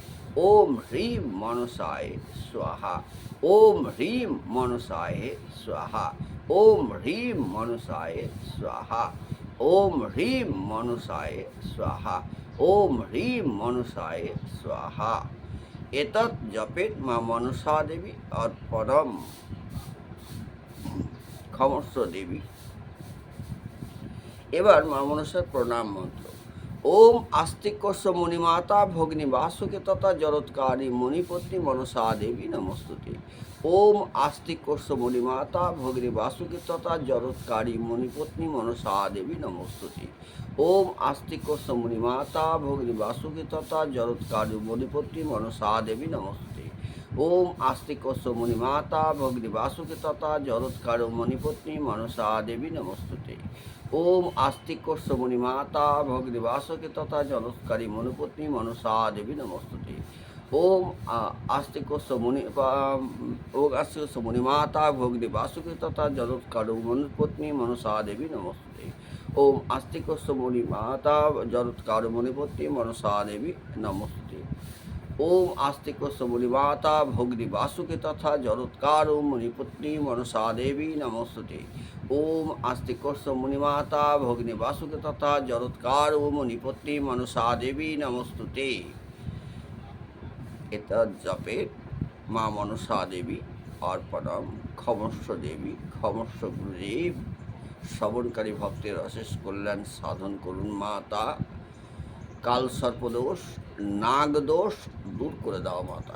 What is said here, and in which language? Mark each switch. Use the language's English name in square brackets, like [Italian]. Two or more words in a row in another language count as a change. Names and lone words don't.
[Sanskrit] ওম হ্রিম মনসায় স্বাহা, ওম হ্রিম মনসায় স্বাহা, ওম হ্রিম মনসায় স্বাহা, ওম হ্রিম মনসায় স্বাহা, ওম হ্রিম মনসায় স্বাহা। এতৎ জপেত মা মনসা দেবী অর্পণম। ক্ষমস্ব দেবী। [Bangla] এবার মা মনসার প্রণাম মন্ত্র। [Sanskrit] ওম আস্তিকস্য মুনিমাতা ভগ্নী বাসুকে তথা জরৎকারী মণিপত্নী মনসা দেবী নমস্তুতে। ওম আস্তিকস্য মুনিমাতা ভগ্নী বাসুকে তথা জরৎকারী মণিপত্নী মনসা দেবী নমস্তুতে। ওম আস্তিকস্য মুনিমাতা ভগ্নী বাসুকে তথা জরৎকারী মণিপত্নী মনসা দেবী নমস্তুতে। ওম আস্তিকস্য মুনিমাতা ভগ্নী বাসুকে তথা জরৎকারী মণিপত্নী মনসা দেবী নমস্তুতে। ওম আস্তিকস্য মুনিমাতা ভগ্নিবাসকে তথা জলৎকারী মনুপত্নী মনসা দেবী নমস্তুতে। ওম আস্তিকস্য মুনিমাতা ভগ্নিবাসকে তথা জলৎকারী মনুপত্নী মনসা দেবী নমস্তুতে। ওম আস্তিকস্য মুনিমাতা জলৎকারী মনুপত্নী মনসা দেবী নমস্তুতে। ওম আস্তিকস্য মুনিমাতা ভগ্নী বাসুকে তথা জরৎকার মুনিপত্নী মনসা দেবী নমস্তুতে। ওম আস্তিকস্য মুনিমাতা ভগ্নী বাসুকে তথা জরৎকার মুনিপত্নী মনসা দেবী নমস্তুতে। এতৎ জপের মা মনসা দেবী অর্পণম। ক্ষমস্ব দেবী, ক্ষমস্ব গুরুদেব। [Bangla] শ্রবণকারী ভক্তের অশেষ কল্যাণ সাধন করুন মাতা। কাল সর্পদোষ, নাগদোষ দূর করে দাও মাতা।